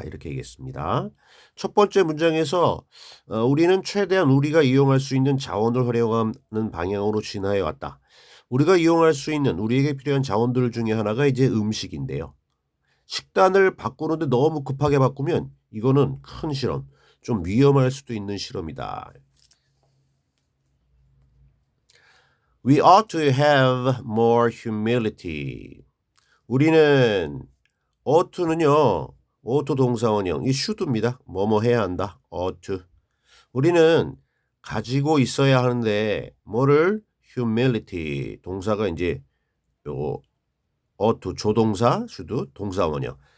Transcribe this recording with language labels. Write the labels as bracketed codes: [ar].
[ko] 이렇게 얘기했습니다. 첫 번째 문장에서 우리는 최대한 우리가 이용할 수 있는 자원을 활용하는 방향으로 진화해 왔다. 우리가 이용할 수 있는 우리에게 필요한 자원들 중에 하나가 이제 음식인데요. 식단을 바꾸는데 너무 급하게 바꾸면 이거는 큰 실험, 좀 위험할 수도 있는 실험이다. [en] We ought to have more humility. [ko] 우리는 oughto는요. ought 동사원형. 이 should입니다. 뭐뭐 해야 한다. ought to. 우리는 가지고 있어야 하는데 뭐를 humility 동사가 이제 요 ought to 조동사 should 동사원형.